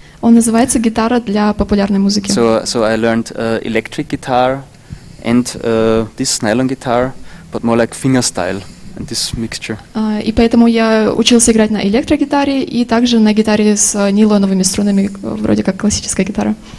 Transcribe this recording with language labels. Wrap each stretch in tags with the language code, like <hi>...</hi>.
<ru>Он называется гитара для популярной музыки.</ru> <en>So I learned electric guitar and this nylon guitar, but more like fingerstyle and this mixture.</en> <ru>И поэтому я учился играть на электрогитаре и также на гитаре с нейлоновыми струнами, вроде как классическая гитара.</ru>